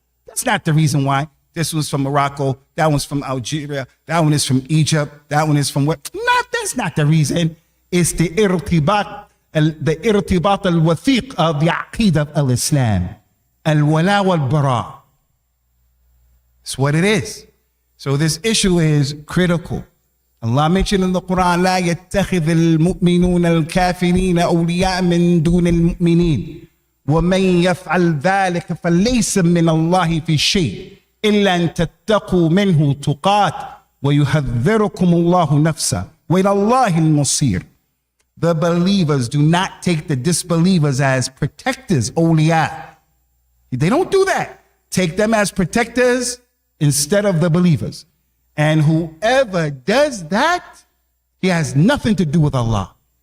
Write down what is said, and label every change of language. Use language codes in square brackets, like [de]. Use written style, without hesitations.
[en] That's not the reason why. This one's from Morocco, that one's from Algeria, that one is from Egypt, that one is from what? No, that's not the reason. It's the irtibat al-wathiq of the aqeedah of al-Islam. Al-Walaa wal-Baraa. That's what it is. So this issue is critical. Allah mentioned in the Quran, [ar] لا يتخذ المؤمنون الكافرين أولياء من دون المؤمنين ومن يفعل ذلك فليس من الله في شيء إلا أن تتقوا منه تقات ويحذركم الله نفسه وإلى الله المصير. [en] The believers do not take the disbelievers as protectors, awliya. They don't do that. Take them as protectors instead of the believers. And whoever does that, he has nothing to do with Allah.